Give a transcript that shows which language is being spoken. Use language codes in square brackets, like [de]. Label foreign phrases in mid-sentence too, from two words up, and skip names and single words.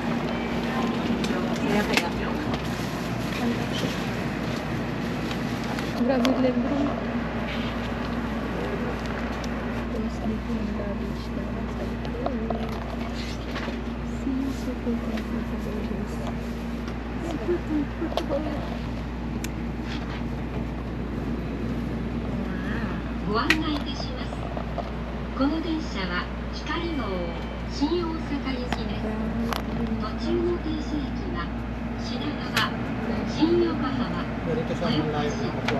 [tl] Grabe libro. Tapos dito yung baggage na nasa likod. [en] Super comfortable guys. [ja] ご案内いたします。この電車は光号新大阪行きです。途中の停車駅は品川、新横浜、豊橋、名古屋です。